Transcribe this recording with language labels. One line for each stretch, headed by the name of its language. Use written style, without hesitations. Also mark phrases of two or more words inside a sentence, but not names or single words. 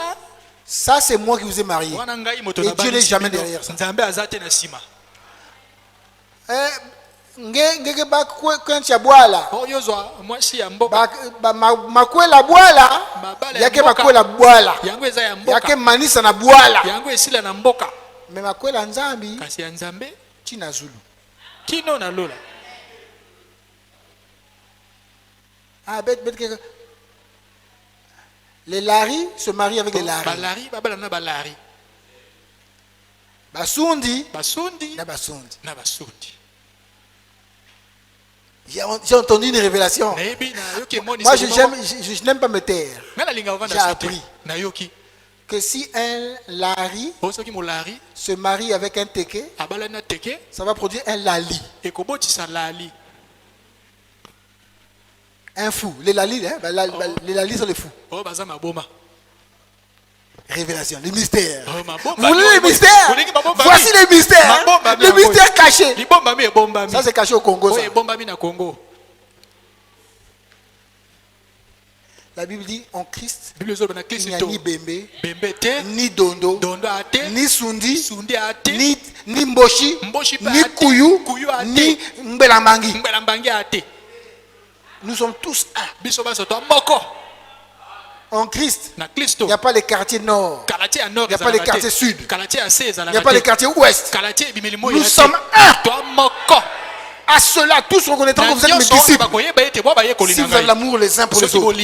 French: Ça, c'est moi qui vous ai marié. Et Dieu n'est jamais derrière ça.
Kongo: Mais makwela nzambi tina zulu. Kino na lola.
French: Ah bête les Lari se marient avec les Lari.
Kongo: Balari babalana balari. Basundi na basundi.
French: J'ai entendu une révélation. Moi je n'aime pas me taire. J'ai appris que si un Lari se marie avec un Teke, ça va produire un Lali. Un fou. Les Lali, hein? Les Lali sont les fous. Révélation, les mystères. Vous voulez les mystères? Voici les mystères. Les mystères cachés. Ça c'est caché au Congo. Ça. La Bible dit en Christ, il n'y a ni Bembe, ni Dondo, ni Sundi, ni Mboshi, ni Kuyu, ni Mbelamangi. Nous sommes tous un. En Christ, il n'y a pas les quartiers nord, il n'y a pas les quartiers sud, il n'y a pas les quartiers ouest. Nous sommes un. À cela, tous reconnaîtront que vous êtes mes disciples. Si vous avez l'amour les uns pour les autres.